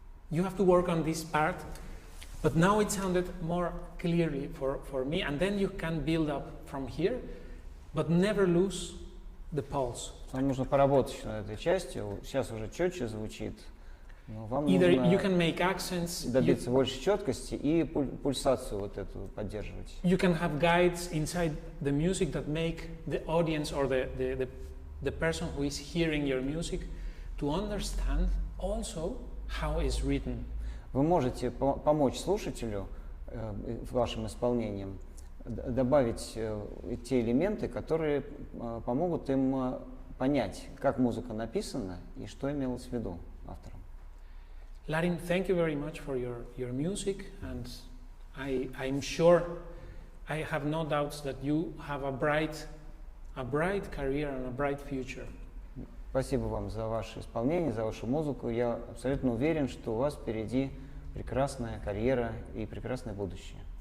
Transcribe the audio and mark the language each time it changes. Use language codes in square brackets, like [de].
[en] You have to work on this part, but now it sounded more clearly for me, and then you can build up from here, but never lose the pulse. [ru] Вам нужно поработать еще над этой частью, сейчас уже четче звучит, но вам [en] Either you can make accents, [ru] добиться больше четкости и пульсацию вот эту поддерживать. [en] you can have guides inside the music that make the audience or the person who is hearing your music to understand also how it's written. [ru] Вы можете помочь слушателю вашим исполнением, добавить те элементы, которые помогут им понять, как музыка написана и что имелось в виду автором. [en] Larin, thank you very much for your music, and I'm sure, I have no doubts that you have a bright career and a bright future. [ru] Спасибо вам за ваше исполнение, за вашу музыку. Я абсолютно уверен, что у вас впереди прекрасная карьера и прекрасное будущее.